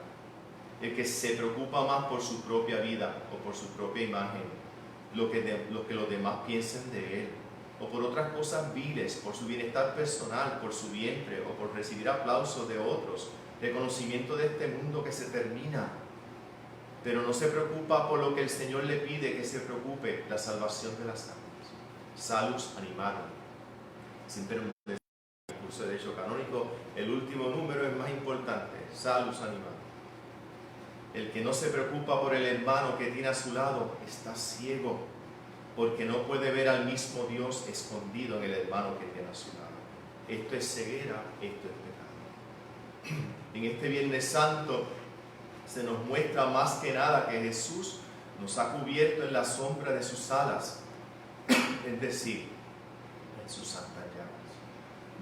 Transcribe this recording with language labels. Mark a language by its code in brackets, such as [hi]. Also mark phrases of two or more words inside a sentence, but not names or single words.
[es] El que se preocupa más por su propia vida o por su propia imagen, lo que los demás piensen de él, o por otras cosas viles, por su bienestar personal, por su vientre, o por recibir aplausos de otros, reconocimiento de este mundo que se termina, pero no se preocupa por lo que el Señor le pide que se preocupe, la salvación de las almas. [la] Salus animarum. [es] Siempre en el curso de Derecho Canónico, el último número es más importante, [la] salus animarum. [es] El que no se preocupa por el hermano que tiene a su lado está ciego, porque no puede ver al mismo Dios escondido en el hermano que tiene a su lado. Esto es ceguera, esto es pecado. En este Viernes Santo se nos muestra más que nada que Jesús nos ha cubierto en la sombra de sus alas, es decir, en sus santas llagas.